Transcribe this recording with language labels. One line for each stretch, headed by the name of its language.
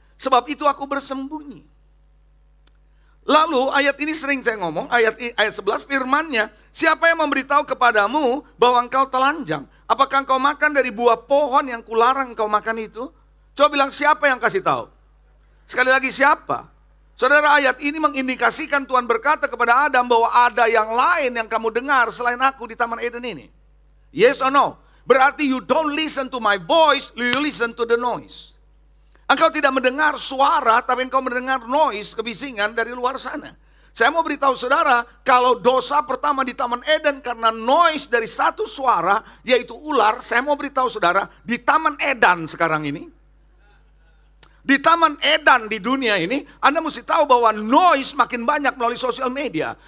Indonesian: Sebab itu aku bersembunyi. Lalu ayat ini sering saya ngomong, ayat 11 firmannya, siapa yang memberitahu kepadamu bahwa engkau telanjang? Apakah engkau makan dari buah pohon yang kularang engkau makan itu? Coba bilang siapa yang kasih tahu? Sekali lagi siapa? Saudara, ayat ini mengindikasikan Tuhan berkata kepada Adam bahwa ada yang lain yang kamu dengar selain aku di Taman Eden ini.
English: Yes or no?
Indonesian: Berarti
English: you don't listen to my voice, you listen to the noise.
Indonesian: Engkau tidak mendengar suara, tapi engkau mendengar noise, kebisingan dari luar sana. Saya mau beritahu saudara, kalau dosa pertama di Taman Eden karena noise dari satu suara, yaitu ular, saya mau beritahu saudara, di Taman Eden sekarang ini, di Taman Eden di dunia ini, Anda mesti tahu bahwa noise makin banyak melalui sosial media.